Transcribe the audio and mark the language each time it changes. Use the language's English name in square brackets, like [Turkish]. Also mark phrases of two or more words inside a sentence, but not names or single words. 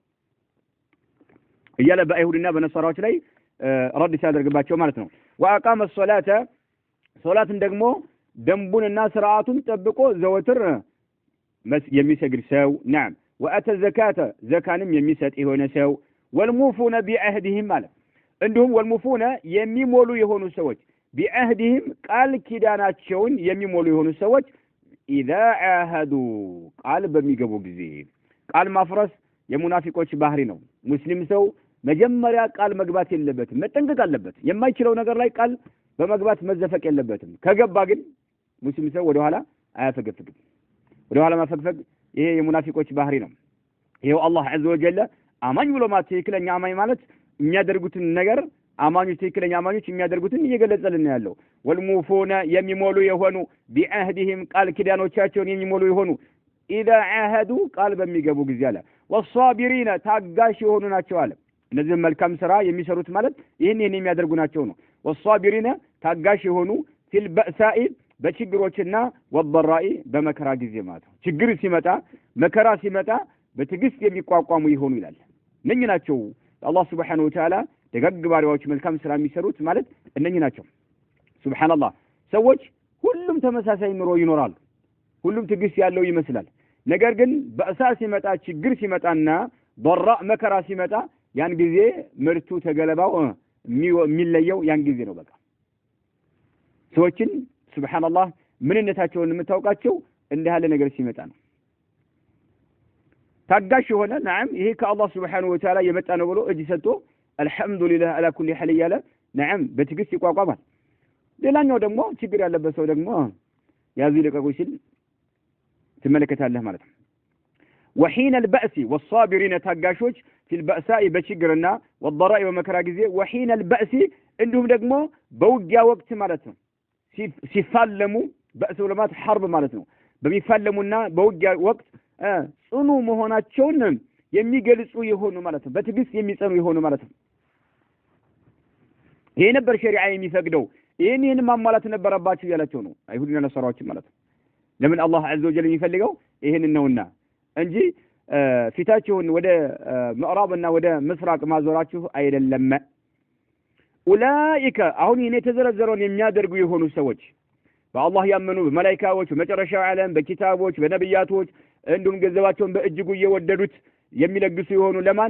[Amharic] እያለ በአይሁድና በነሳራዎች ላይ ረድ ሲያደርግባቸው ማለት ነው [Arabic] وأقام الصلاه [Amharic] ሶላትን ደግሞ ደንቡንና ስርዓቱን ጠብቆ ዘወትር የሚሰግድ ሰው [Arabic] نعم واتى الزكاه [Amharic] ዘካንም የሚሰጥ የሆነ ሰው [Arabic] والموفون بعهدهم [Amharic] ማለት እንዲሁም والموفون የሚሞሉ የሆኑ ሰዎች بعهدهم ቃል ኪዳናቸውን የሚሞሉ የሆኑ ሰዎች [Arabic] اذا عاهدوا [Amharic] ቃል በሚገቡ ጊዜ ቃል ማፍረስ የሙናፊቆች ባህሪ ነው ሙስሊም ሰው መጀመሪያ ቃል መግባት የለበትም መጠንቀቅ አለበት የማይችለው ነገር ላይ ቃል በመግባት መዘፈቅ የለበትም ከገባ ግን ሙስሊም ሰው ወደ ኋላ አያፈገፍግም ወደ ኋላ ማፈግፈግ ይሄ የሙናፊቆች ባህሪ ነው ይሄው አላህ [Arabic] عز وجل [Amharic] አማኝ ብሎ ማለት ትክክለኛ አማኝ ማለት የሚያደርጉትን ነገር አማኞች ትክክለኛ አማኞች የሚያደርጉትን እየገለጸልን ያለው ወልሙፉና የሚሞሉ የሆኑ ቢአህዲሂም ቃል ኪዳኖቻቸውን የሚሞሉ የሆኑ [Arabic] اذا عاهدوا [Amharic] ቃል በሚገቡ ጊዜ አለ والصابرين ታጋሽ የሆኑ ናቸው አለ እነዚህ መልካም ስራ የሚሰሩት ማለት ይሄን የሚያደርጉ ናቸው ነው والصابرين ታጋሽ የሆኑ [Arabic] في البأساء [Amharic] በችግሮችና والضراء በመከራ ጊዜ ማለት ነው ችግር ሲመጣ መከራ ሲመጣ በትግስት የሚቋቋሙ ይሆኑ ይላል እነኚህ ናቸው አላህ [Arabic] سبحانه وتعالى [Amharic] ደጋግ ባሪያዎች መልካም ስራ የሚሰሩት ማለት እነኚህ ናቸው ሱብሃንአላህ ሰዎች ሁሉም ተመሳሳይ ኑሮ ይኖራሉ ሁሉም ትግስት ያለው ይመስላል ነገር ግን በእሳ ሲመጣ ችግር ሲመጣና ضراء መከራ ሲመጣ ያን ጊዜ ምርቱ ተገለባው የሚለየው ያን ጊዜ ነው በቃ ሰዎችን ሱብሃንአላህ ምንነታቸውን የምታውቃቸው እንደ ያለ ነገር ሲመጣ ነው ታጋሽ የሆነ نعم ይሄ ከአላህ [Arabic] سبحانه وتعالى [Amharic] የመጣ ነው ብሎ እጅ ሰጥቶ [Arabic] الحمد لله على كل حال [Amharic] ያለ نعم በትግስት ይቋቋማል ሌላኛው ደግሞ ችግር ያለበት ሰው ደግሞ ያዙ ይልቀቁ ሲል ትመለከታለህ ማለት ነው [Arabic] وحين البأس والصابرين [Amharic] ታጋሾች [Arabic] في البأساء [Amharic] በችግርና والضراء በመከራ ጊዜ [Arabic] وحين البأس [Amharic] እንዲሁም ደግሞ በውጊያ ወቅት ማለት ነው ሲፋለሙ በእሱ ለማት حرب ማለት ነው በሚፋለሙና በውጊያ ወቅት ጽኑ መሆናቸውን የሚገልጹ የሆኑ ማለት ነው በትግስት የሚጸኑ የሆኑ ማለት ነው ይሄ ነበር ሸሪዓ የሚፈቅደው ይሄን ማሟላት ነበረባችሁ ያላቸው ነው አይሁድና ነሳራዎች ማለት ነው ለምን አላህ [Arabic] عز وجل [Amharic] የሚፈልገው ይሄን ነውና እንጂ ፊታችሁን ወደ ምዕራብና ወደ ምስራቅ ማዞራችሁ አይደለም ኡላኢከ አሁን ይሄን የተዘረዘረውን የሚያደርጉ የሆኑ ሰዎች በአላህ ያመኑ በመላእክቶች በመጨረሻው ዓለም በኪታቦች በነብያቶች እንዲሁም ገንዘባቸውን በእጅጉ እየወደዱት የሚለግሱ የሆኑ ለማን